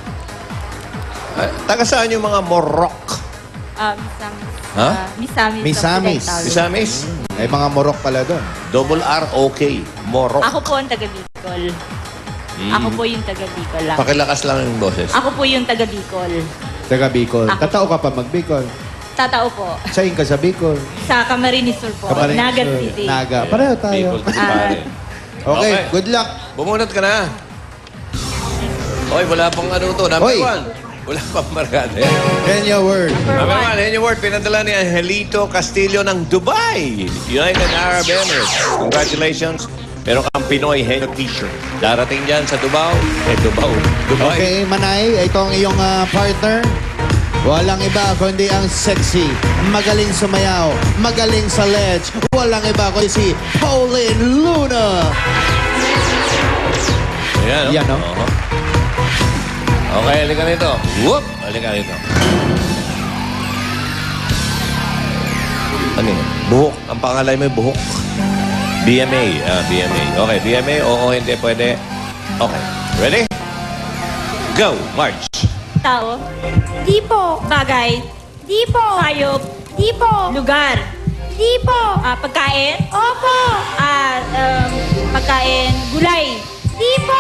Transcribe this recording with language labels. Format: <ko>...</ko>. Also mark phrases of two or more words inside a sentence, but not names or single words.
<tl>Taga saan yung mga Morok? Misamis. Ha? Misamis. Misamis. Misamis? May mga morok pala doon. Double R, okay. Morok. Ako po ang taga Bicol. Ako po yung taga Bicol lang. Pakilakas lang yung boses. Ako po yung taga Bicol. Taga Bicol. Ako.</tl> <bik>Tatao ka pa mag-Bicol. Tatao po. Sain ka sa Bicol.</bik> <tl>Sa Camarines Sur po. Camarines Naga Sur. City. Naga. Pareho tayo. Bicol, pare.</tl> <en>Okay, good luck.</en> <tl>Bumunot ka na. Oy, wala pang ano to. Number Oy. 1. Wala pang markada.</tl> <en>And your word. Number 1, in your word,</en> <tl>pinadala ni Angelito Castillo ng Dubai, United Arab Emirates.</tl> <en>Congratulations.</en> <tl>Meron kang Pinoy Henyo t-shirt. Darating dyan sa Dubai. Dubai. Okay, Manay, ito ang iyong partner. Walang iba kundi ang sexy, magaling sumayaw, magaling sa ledge. Walang iba kundi si Pauline Luna. Ayan, no? Yan, no? Oo. Okay, halika rito. Whoop! Halika rito. Ano yun? Buhok. Ang pangalay mo yung buhok. BMA. BMA. Okay, BMA. Oo, hindi pwede. Okay.</tl> <en>Ready? Go! March!</en> <tl>Tao. Di po. Bagay. Di po. Hayop. Di po. Lugar. Di po. Pagkain. Opo. Pagkain. Gulay. Di po.</tl>